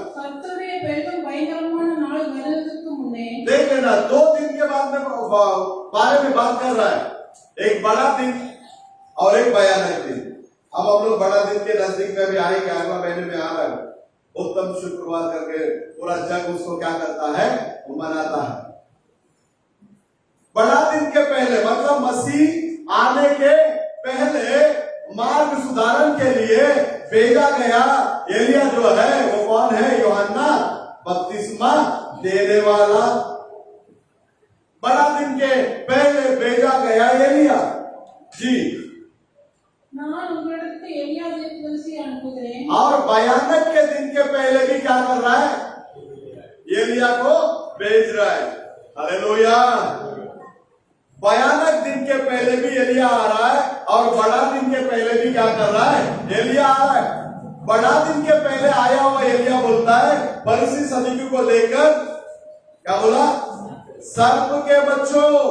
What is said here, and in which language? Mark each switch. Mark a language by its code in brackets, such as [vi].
[ta] கர்த்தருடைய பெரிதும் பயங்கரமான நாள் வருவதற்கு முன்னே [hi] देख लेना 2 दिन के बारे में बात कर रहा है, एक बड़ा दिन और एक भयानक दिन। अब हम लोग बड़ा दिन के नजदीक में भी आएंगे, अगला महीने में आ रहा है। उत्तम शुक्रवार करके पूरा जग उसको क्या करता है, वो मनाता है। बड़ा दिन के पहले मतलब मसीह आने के पहले मार्ग सुधारण के लिए भेजा गया एलिया जो है वो कौन है, यूहन्ना बपतिस्मा देने वाला। बड़ा दिन के पहले भेजा गया एलिया। जी [ta] நான் உங்களுக்கு எலியா தீர்க்கதரிசி அனுப்புகிறேன் [hi] और भयानक के दिन के पहले भी क्या कर रहा है, एलिया को भेज रहा है। हालेलुया। भयानक दिन के पहले भी एलिया आ रहा है और बड़ा दिन के पहले भी क्या कर रहा है, एलिया आ रहा है। बड़ा दिन के पहले आया हुआ एलिया बोलता है फरीसी सदूकी को लेकर क्या बोला, सर्प के बच्चों।